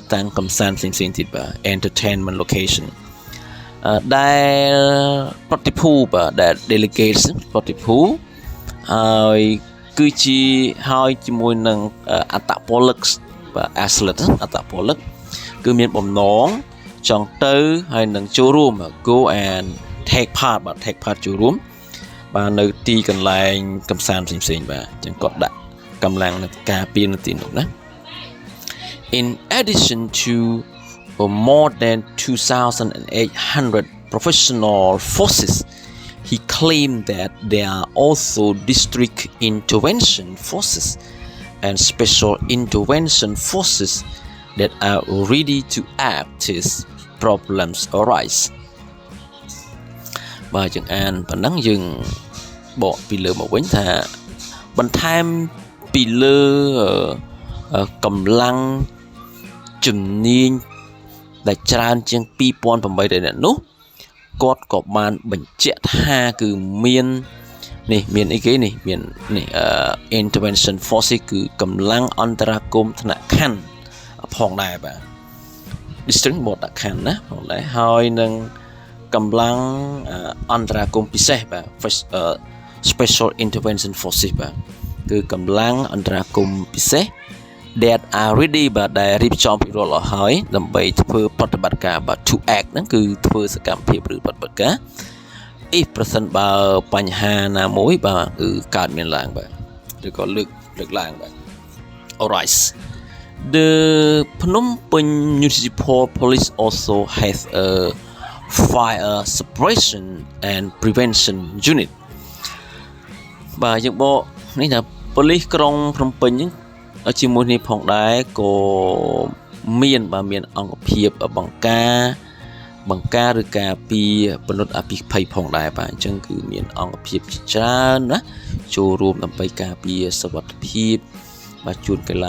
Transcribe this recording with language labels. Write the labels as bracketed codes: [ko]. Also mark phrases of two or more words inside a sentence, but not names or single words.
[km] តាំងកំសាន្តផ្សេងៗទៀតបាទ [en] entertainment location [km] ដែលប្រតិភូបាទដែល delegates ប្រតិភូហើយគឺជាហើយជាមួយនឹងអត្តពលិកបាទ athlete អត្តពលិកគឺមានបំណងចង់ទៅហើយនឹងចូលរួម [en] go and take part [km] បាទ [en] take part [km] ចូលរួមបាទនៅទីកន្លែងកំសាន្តផ្សេងៗបាទអញ្ចឹងគាត់ដាក់កម្លាំងនៅការពារនៅទីនោះណា [en] In addition to more than 2,800 professional forces, he claimed that there are also district intervention forces and special intervention forces that are ready to act as problems arise. [km] បាទយើងអានប៉ុណ្ណឹងយើងបកពីលើមកវិញថាបន្ថែមពីលើ កម្លាំងជំនាញដែលច្រើនជាង 2,800 នាក់នោះគាត់ក៏បានបញ្ជាក់ថាគឺមាននេះមានអីគេនេះមាននេះ [en] intervention forces [km] គឺកម្លាំងអន្តរាគមន៍ថ្នាក់ខណ្ឌផងដែរបាទ district បតខណ្ឌណាផងដែរហើយនឹងកម្លាំង អន្តរាគមន៍ពិសេសបាទ [en] special intervention forces [km] បាទគឺកម្លាំងអន្តរាគមន៍ពិសេស [en] that are ready [km] បាទដែលរៀបចំពីរាល់អស់ហើយដើម្បីធ្វើប្រតិបត្តិការបាទ [en] to act [km] ហ្នឹងគឺធ្វើសកម្មភាពឬប្រតិបត្តិ ការ if ប្រសិនបើបញ្ហាណាមួយបាទគឺកើតមានឡើងបាទឬក៏លើកឡើងបាទ [en] alright the Phnom Penh Municipal Police also has a fire suppression and prevention unit [km] បាទយើងបក នេះថាប៉ូលីសក្រុងភ្នំពេញហ្នឹងជាមួយនេះផងដែរក៏មានអង្គភាពបង្ការឬការពារពលរដ្ឋអភិភ័យផងដែរបាទអ ញ្ចឹងគឺមានអង្គភាពជាច្រើនណាចូលរួមដើម្បីការពារសុវត្ថិភាពបាទជួនកីឡា